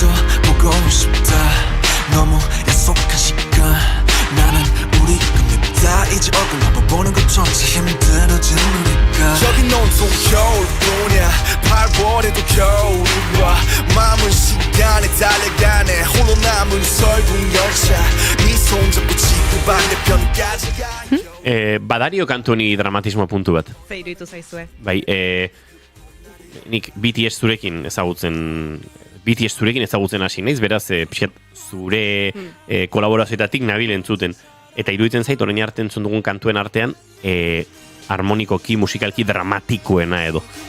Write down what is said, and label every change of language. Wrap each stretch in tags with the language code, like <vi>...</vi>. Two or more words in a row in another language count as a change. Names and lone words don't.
<ko>보고 싶다 너무 약속한 시간 나는 우리 다 이제 얼굴 한번 보는 것조차 힘들어진 우리가 여긴 온통 겨울뿐이야 8월에도 겨울이 와 마음은 시간에 달려가네 홀로 남은 설국 열차 네 손잡고 지구 반대편까지 가</ko> <eu>Badario kantoni dramatismo puntu bat. Ze iruditu zaizue. Bai, nik BTS zurekin ezagutzen hasi naiz, beraz, pixat zure kolaborazioetatik nabil entzuten. Eta iruditzen zait, orain arte entzun dugun kantuen artean, harmonikoki, musikalki dramatikoena edo.</eu>